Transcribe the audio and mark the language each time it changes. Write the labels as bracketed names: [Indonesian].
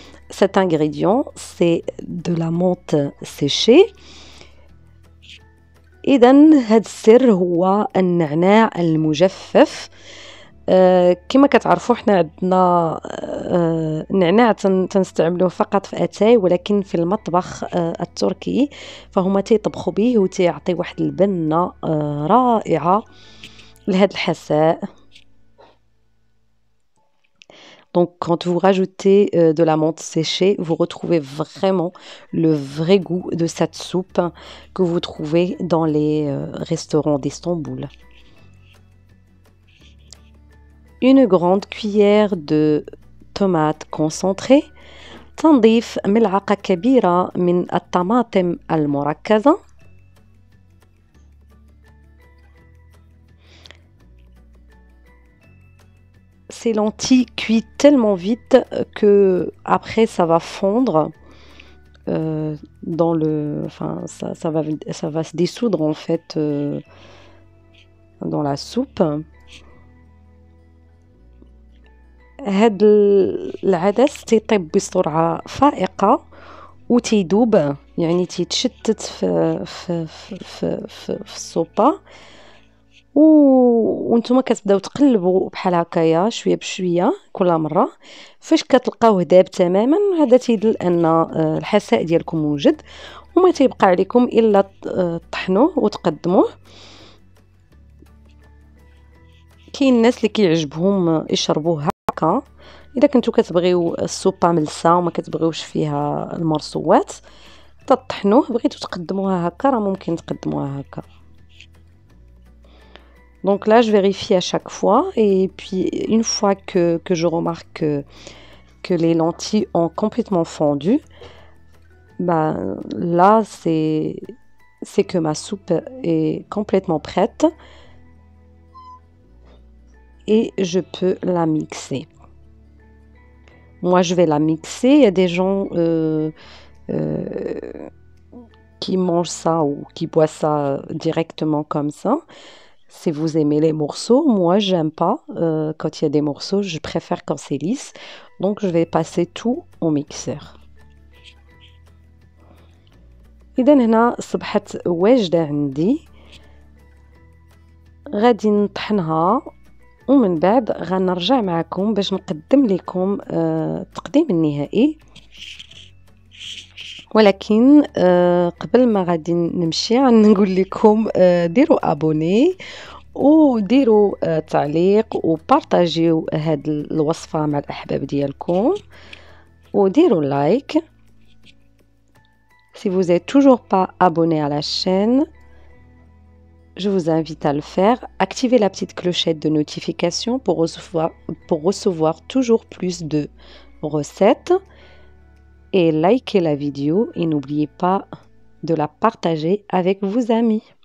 [French] Cet ingrédient c'est de la menthe séchée. [Arabic] إذا هاد السر هو النعناع المجفف. كما كتعرفوا حنا عندنا النعناع تنستعملوه فقط في اتاي، ولكن في المطبخ التركي فهما تيطبخوا به وتيعطي واحد البنه رائعه لهاد الحساء. [French] Donc quand vous rajoutez de la menthe séchée, vous retrouvez vraiment le vrai goût de cette soupe que vous trouvez dans les restaurants d'Istanbul. Une grande cuillère de tomates concentrées. [Arabic] تنضيف ملعقة كبيرة من الطماطم المركزة. [French] Ces lentilles cuisent tellement vite que après ça va fondre dans le, enfin ça va se dissoudre en fait dans la soupe. [Arabic] هاد العدس تيطيب بسرعة فائقة وتيدوب، يعني تيتشتت في الصوبة. وانتم كتبداو تقلبوا بحال هكايا شويه بشويه كل مره. فاش كتلقاوه داب تماما هذا تيدل ان الحساء ديالكم موجد وما تيبقى عليكم الا طحنوه وتقدموه. كاين الناس اللي كيعجبهم يشربوه هكا. اذا كنتو كتبغيو السوبه ملسه وما كتبغيوش فيها المرصوات تطحنوه. بغيتو تقدموها هكا راه ممكن تقدموها هكا. [French] Donc là, je vérifie à chaque fois. Et puis, une fois que je remarque que les lentilles ont complètement fondu, Là, c'est que ma soupe est complètement prête et je peux la mixer. Moi, je vais la mixer. Il y a des gens euh, qui mangent ça ou qui boivent ça directement comme ça. Si vous aimez les morceaux, moi, j'aime pas. Quand il y a des morceaux, je préfère quand c'est lisse. Donc, je vais passer tout au mixeur. [Arabic] إذا هنا صبحت واجدة عندي، غادي نطحنها ومن بعد غنرجع معكم باش نقدم لكم التقديم النهائي. ولكن قبل ما غادي نمشي نقول لكم ديروا ابوني وديروا تعليق وبارطاجيو هاد الوصفة مع الأحباب ديالكم وديروا لايك. [French] Si vous n'êtes toujours pas abonné à la chaîne, je vous invite à le faire. Activez la petite clochette de notification pour recevoir toujours plus de recettes. Et likez la vidéo et n'oubliez pas de la partager avec vos amis.